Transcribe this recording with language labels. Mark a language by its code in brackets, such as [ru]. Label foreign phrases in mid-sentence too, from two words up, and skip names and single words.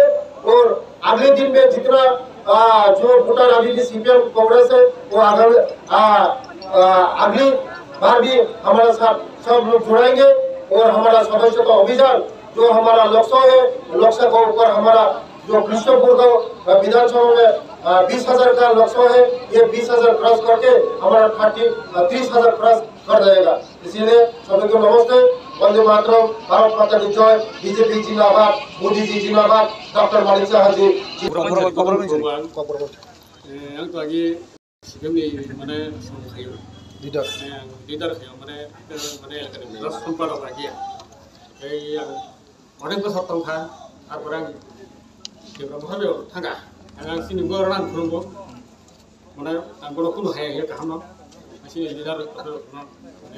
[hi] और अगले दिन में जितना जो वोटर अभी भी सीपीएम कांग्रेस है वो अगली बार भी हमारा साथ सब लोग जुड़ेंगे और हमारा सदस्यता अभियान जो हमारा लक्ष्य है, लक्ष्य के ऊपर हमारा जो कृष्णपुर का विधानसभा में 20,000 का लक्ष्य है, ये 20,000 क्रॉस करके हमारा 30,000 क्रॉस कर जाएगा। इसीलिए सभी को नमस्ते, वंदे मातरम, भारत माता की जय, बीजेपी जिंदाबाद, मोदी जी जिंदाबाद, डॉक्टर मानिक साहाजी [brx] leader माने सम्पादक गया अनेक बोसोर दंखा तारपर आं बहाबायाव थाङा आं सिनिबो रां खुरुंबो माने आं बर' खुनु हाया गाहाम सिनि लिडार माने